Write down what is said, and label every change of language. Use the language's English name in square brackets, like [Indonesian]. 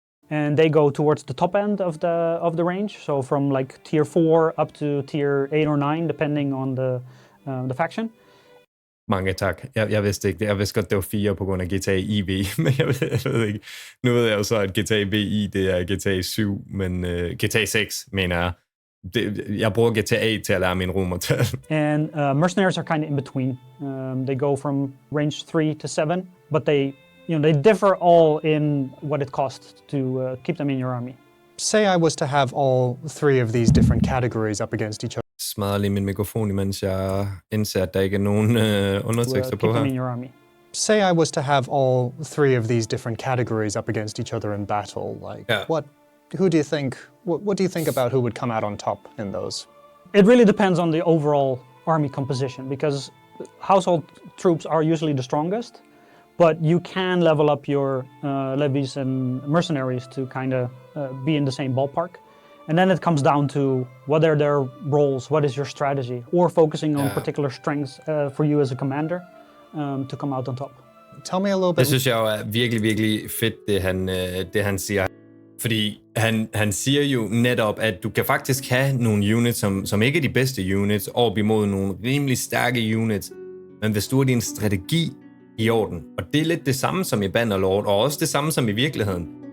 [English] And they go towards the top end of the range, so from like tier 4 up to tier 8 or 9, depending on the faction. [Danish] Mange tak. Jeg vidste ikke det. Jeg vidste godt, det var 4 på grund af GTA IV, men jeg ved ikke. Nu ved jeg jo så, at GTA VI, det er GTA 7, men GTA 6, mener jeg. Jeg bruger GTA til at lære min romertal. [English] And mercenaries are kind of in between. They go from range 3 to 7, but they differ all in what it costs to keep them in your army. Say I was to have all 3 of these different categories up against each other. [Danish] Smadrer lige min mikrofon, imens jeg indser, at der ikke er nogen undertekster på her. [English] Keep them in your army. Say I was to have all 3 of these different categories up against each other in battle. What do you think about who would come out on top in those? It really depends on the overall army composition, because household troops are usually the strongest, but you can level up your levies and mercenaries to kind of be in the same ballpark. And then it comes down to what are their roles, what is your strategy, or focusing on particular strengths for you as a commander to come out on top. Tell me a little bit. [Danish] Det synes jeg jo er virkelig, virkelig fedt, det han siger. Fordi han siger jo netop, at du kan faktisk have nogle units, som ikke er de bedste units, op imod nogle rimelig stærke units. Men hvis du har din strategi i orden, og det er lidt det samme som i Bannerlord, og også det samme som i virkeligheden.